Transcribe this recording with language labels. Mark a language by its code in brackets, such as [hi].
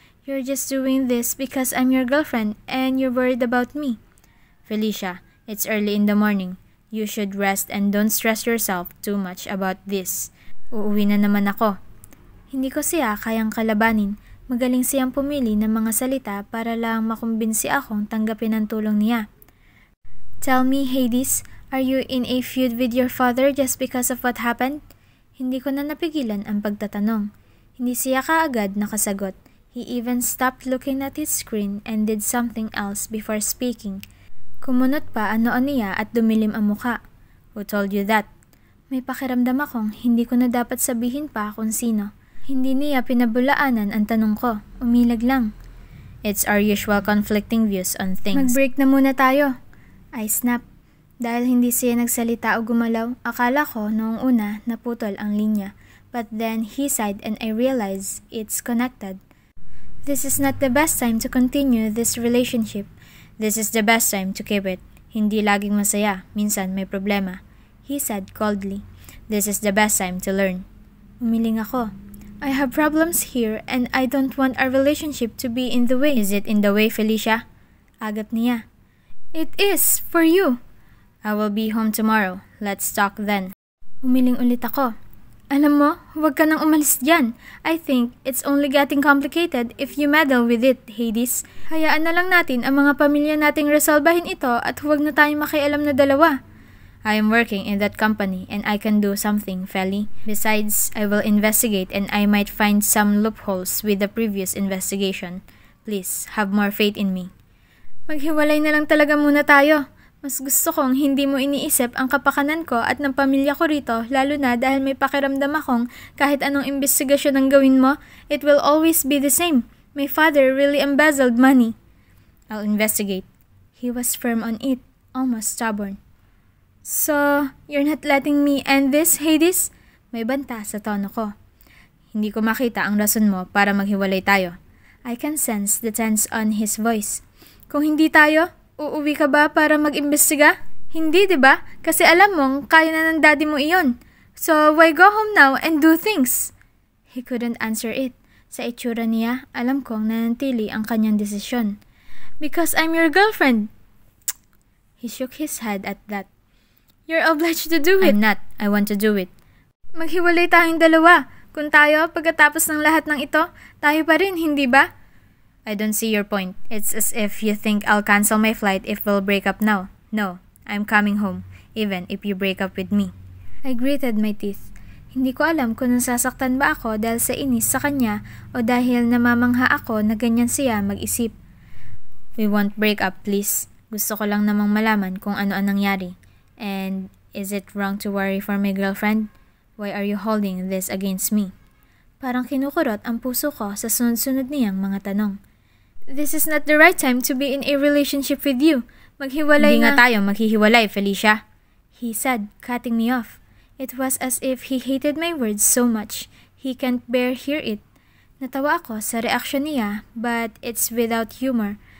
[en] You're just doing this because I'm your girlfriend and you're worried about me. Felicia, it's early in the morning. You should rest and don't stress yourself too much about this. [tl] Uuwi na naman ako. Hindi ko siya kayang kalabanin. Magaling siyang pumili ng mga salita para lang makumbinsi akong tanggapin ang tulong niya. [en] Tell me, Hades, are you in a feud with your father just because of what happened? [tl] Hindi ko na napigilan ang pagtatanong. Hindi siya kaagad nakasagot. [en] He even stopped looking at his screen and did something else before speaking. [tl] Kumunot pa ang noo niya at dumilim ang muka. [en] Who told you that? [tl] May pakiramdam akong hindi ko na dapat sabihin pa kung sino. Hindi niya pinabulaanan ang tanong ko. Umilag lang. [en] It's our usual conflicting views on things. [tl] Mag-break na muna tayo. [en] I snapped. [tl] Dahil hindi siya nagsalita o gumalaw, akala ko noong una naputol ang linya. [en] But then he sighed and I realized it's connected. This is not the best time to continue this relationship. This is the best time to keep it. [tl] Hindi laging masaya. Minsan may problema. [en] He said coldly. This is the best time to learn. [tl] Umiling ako. [en] I have problems here and I don't want our relationship to be in the way. Is it in the way, Felicia? [tl] Agap niya. [en] It is, for you. I will be home tomorrow. Let's talk then. [tl] Umiling ulit ako. Alam mo, huwag ka nang umalis dyan. [en] I think it's only getting complicated if you meddle with it, Hades. [tl] Hayaan na lang natin ang mga pamilya nating resolbahin ito at huwag na tayong makialam na dalawa. [en] I am working in that company and I can do something, Feli. Besides, I will investigate and I might find some loopholes with the previous investigation. Please, have more faith in me. [tl] Maghiwalay na lang talaga muna tayo. Mas gusto kong hindi mo iniisip ang kapakanan ko at ng pamilya ko rito, lalo na dahil may pakiramdam akong kahit anong investigasyon ang gawin mo, [en] it will always be the same. My father really embezzled money. I'll investigate. He was firm on it, almost stubborn. So, you're not letting me end this, Hades? [tl] May banta sa tono ko. Hindi ko makita ang rason mo para maghiwalay tayo. [en] I can sense the tense on his voice. [tl] Kung hindi tayo, uuwi ka ba para mag-imbestiga? Hindi, diba? Kasi alam mong kaya na ng daddy mo iyon. [en] So, why go home now and do things? He couldn't answer it. [tl] Sa itsura niya, alam kong nanatili ang kanyang desisyon. [en] Because I'm your girlfriend. He shook his head at that. You're obliged to do it. I'm not. I want to do it. [tl] Maghiwalay tayong dalawa. Kung tayo, pagkatapos ng lahat ng ito, tayo pa rin, hindi ba? [en] I don't see your point. It's as if you think I'll cancel my flight if we'll break up now. No, I'm coming home, even if you break up with me. I gritted my teeth. [tl] Hindi ko alam kung nasasaktan ba ako dahil sa inis sa kanya o dahil namamangha ako na ganyan siya mag-isip. [en] We won't break up, please. [tl] Gusto ko lang namang malaman kung ano ang nangyari. [en] And is it wrong to worry for my girlfriend? Why are you holding this against me? [tl] Parang kinukurot ang puso ko sa sunod-sunod niyang mga tanong. [en] This is not the right time to be in a relationship with you. [tl] Maghiwalay Hindi nga tayo maghihiwalay, Felicia. [en] He said, cutting me off. It was as if he hated my words so much. He can't bear hear it. [tl] Natawa ako sa reaksyon niya, [en] but it's without humor.